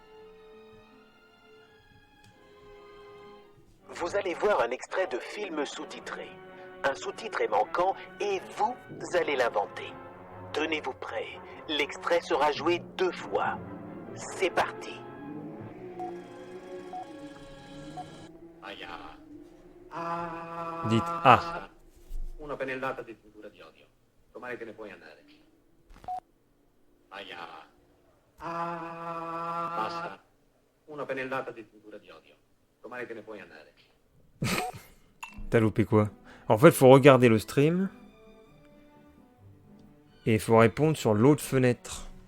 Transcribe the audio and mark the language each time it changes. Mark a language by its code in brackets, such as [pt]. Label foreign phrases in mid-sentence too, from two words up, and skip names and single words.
[fr] Vous allez voir un extrait de film sous-titré. Un sous-titre est manquant et vous allez l'inventer. Tenez-vous prêts. L'extrait sera joué 2 fois. C'est parti. Dites ah. [it] Una pennellata di tintura di odio. Domani te ne puoi andare. Aia. Basta. Una pennellata di tintura di odio. Domani te ne puoi andare. [fr] T'as loupé quoi? En fait, faut regarder le stream. Et il faut répondre sur l'autre fenêtre.